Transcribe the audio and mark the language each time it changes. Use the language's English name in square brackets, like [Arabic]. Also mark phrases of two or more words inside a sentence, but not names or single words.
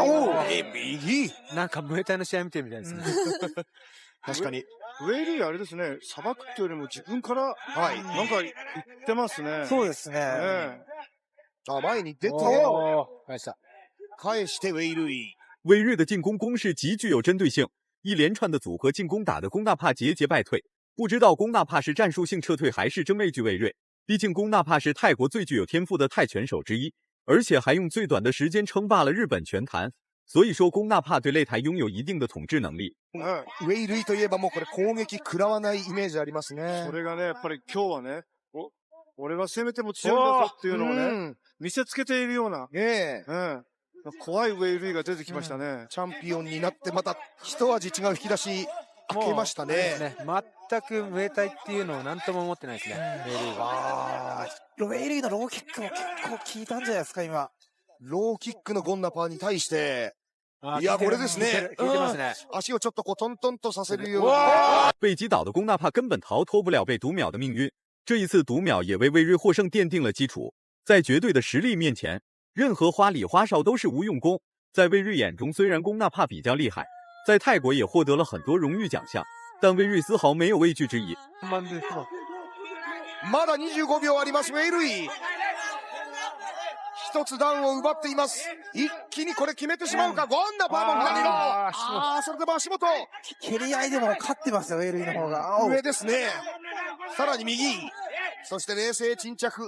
[Japanese] 右。なんかムエタイの試合見てるみたいですね。確かに。ウェイリーあれですね、さばくっていうよりも自分から、はい。なんか言ってますね。そうですね。あ、前に出て、返してウェイルイ。 [Chinese] 魏瑞的进攻攻势极具有针对性，一连串的组合进攻打得宫纳帕节节败退。不知道宫纳帕是战术性撤退还是真畏惧魏瑞，毕竟宫纳帕是泰国最具有天赋的泰拳手之一，而且还用最短的时间称霸了日本拳坛。所以说宫纳帕对擂台拥有一定的统治能力。 [Japanese] ウェイルイといえばもうこれ攻撃食らわないイメージありますね。それがね、やっぱり今日はね、俺は攻めても強いんだぞっていうのをね、見せつけているような、怖いウェイルイが出てきましたね。チャンピオンになってまた一味違う引き出し開けましたね。全くムエタイっていうのを何とも思ってないですね。ウェイリーが。ウェイリーのローキックも結構効いたんじゃないですか、今。ローキックのゴンナパーに対して、いや、これですね。効いてますね。足をちょっとこうトントンとさせるような。 [Chinese] 被击倒的宫纳帕根本逃脱不了被读秒的命运，这一次读秒也为魏瑞获胜奠定了基础。在绝对的实力面前，任何花里花哨都是无用功。在魏瑞眼中，虽然宫纳帕比较厉害，在泰国也获得了很多荣誉奖项，但魏瑞丝毫没有畏惧之意。 [Japanese] まだ25秒あります、ウェイルイ。一つダウンを奪っています。一気にこれ決めてしまうか。ゴンナパーも左の。それでも足元。蹴り合いでも勝ってますよ、ウェイルイの方が。上ですね。さらに右。そして冷静沈着。